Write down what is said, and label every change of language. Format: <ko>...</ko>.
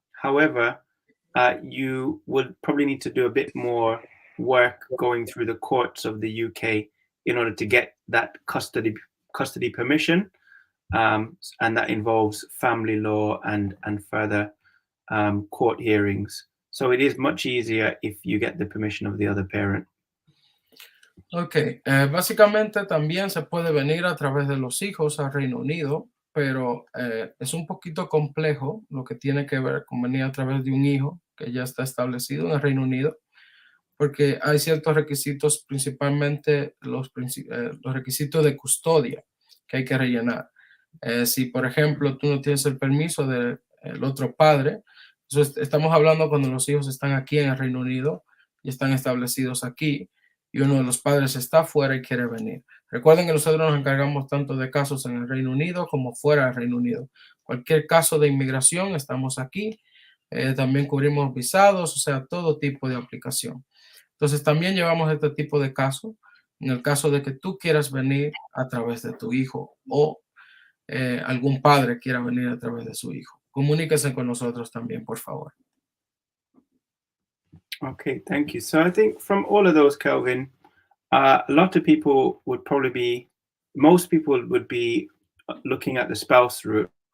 <en>However, you would probably need to do a bit more work going through the courts of the UK in order to get that custody permission, and that involves family law and further court hearings. So it is much easier if you get the permission of the other parent.</en> <es>Ok, básicamente también se puede venir a través de los hijos al Reino Unido, pero es un poquito complejo lo que tiene que ver con venir a través de un hijo que ya está establecido en el Reino Unido, porque hay ciertos requisitos, principalmente los requisitos de custodia que hay que rellenar. Si, por ejemplo, tú no tienes el permiso del otro padre, estamos hablando cuando los hijos están aquí en el Reino Unido y están establecidos aquí, y uno de los padres está fuera y quiere venir. Recuerden que nosotros nos encargamos tanto de casos en el Reino Unido como fuera del Reino Unido. Cualquier caso de inmigración, estamos aquí. También cubrimos visados, o sea, todo tipo de aplicación. Entonces, también llevamos este tipo de casos en el caso de que tú quieras venir a través de tu hijo o algún padre quiera venir a través de su hijo. Comuníquese con nosotros también, por favor.</es> <en>Okay, thank you. So I think from all of those, Kelvin, a lot of people would probably be, most people would be looking at the spouse route.</en>